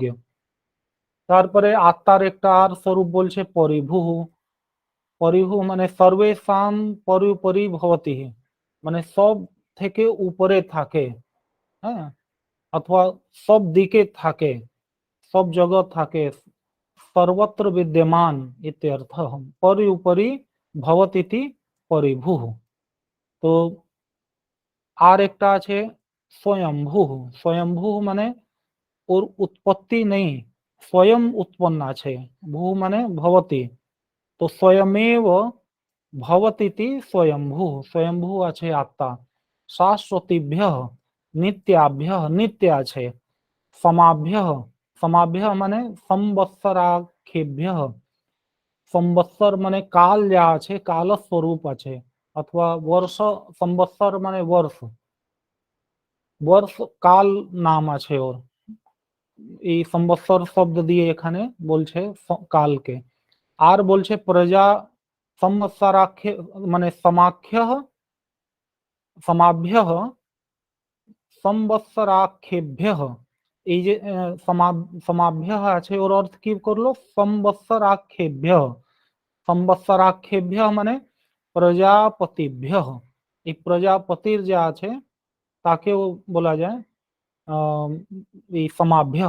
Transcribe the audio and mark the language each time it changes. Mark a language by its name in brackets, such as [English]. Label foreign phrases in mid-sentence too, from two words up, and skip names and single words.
[Bangla] তারপরে আত্মার একটা আর স্বরূপ বলছে পরিভু। পরিভু মানে [Sanskrit] সর্বেশাম পরিপরি ভবতি, [Bangla] মানে সব থেকে উপরে থাকে, হ্যাঁ, অথবা সব দিকে থাকে, [Hindi] सब जगह থাকে, [Sanskrit] सर्वत्र विद्यमान इत्यर्थ। परि उपरि भवतीति परिभुः। [Bangla] तो আর একটা আছে स्वयंभू। स्वयंभू মানে ওর উৎপত্তি নেই, [Sanskrit] स्वयं उत्पन्न [Bangla] আছে, ভূ মানে ভবতি। [Sanskrit] তো स्वयमेव भवतीति स्वयंभू। [Bangla] स्वयंभू আছে আত্মা। [Sanskrit] शाश्वतीभ्यः नित्याभ्यः, नित्य আছে। समाभ्यः, समाभ्यः মানে संवत्सराखेभ्यः। [Bangla] संवत्सर মানে কাল যা আছে, কাল স্বরূপ আছে, অথবা বর্ষ। संवत्सर মানে वर्ष, वर्ष কাল নাম আছে ওর। এই संवत्सर শব্দ দিয়ে এখানে বলছে কালকে। আর বলছে প্রজা संवत्सराख्य মানে [Sanskrit] समाख्यः समाभ्यः संवत्सराख्येभ्यः। [Bangla] এই যে समाभ्यः আছে, ওর অর্থ কি করলো? [Sanskrit] संवत्सराख्येभ्यः। संवत्सराख्येभ्यः মানে প্রজাপতিভ্যः। [Bangla] এই প্রজাপতির যা আছে তাকেও বলা যায় এই समाभ्यः।